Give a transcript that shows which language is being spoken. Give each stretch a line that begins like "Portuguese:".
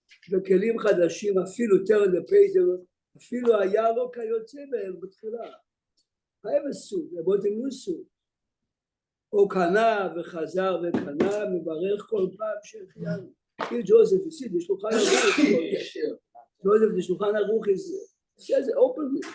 Hebrew: בכלים חדשים, אפילו
English: turn the page,
Hebrew: אפילו היה לו כיוצא בהם בתחילה.
English: I have a suit, I bought a new suit.
Hebrew: או קנה וחזר וקנה, מברך כל פעם שהחיינו.
English: Here Joseph, you see, the Shulchan Aruch. Joseph, the Shulchan Aruch says it openly.